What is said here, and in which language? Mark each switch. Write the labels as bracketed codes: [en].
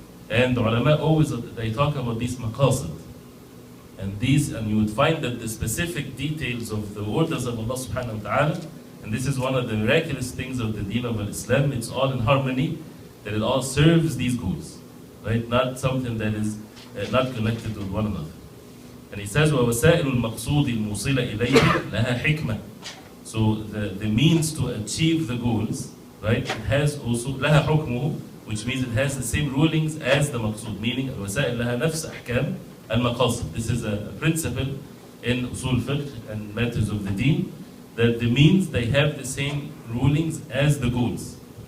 [en] And the ulama always, they talk about these maqasid. And you would find that the specific details of the orders of Allah subhanahu wa ta'ala, and this is one of the miraculous things of the deen of Islam, it's all in harmony, that it all serves these goals, right? Not something that is not connected with one another. And he says, [ar] وَوَسَائِلُ الْمَقْصُودِ الْمُوصِلَ إِلَيْهِ لَهَا حِكْمَةً. [en] So the means to achieve the goals, right, it has also [ar] لَهَا حُكْمُهُ, [en] which means it has the same rulings as the maqsood, meaning [ar] الوسائل لها نفس أحكام المقاصد. [en] This is a principle in usul fiqh and matters of the deen, that the means, they have the same rulings as the goals.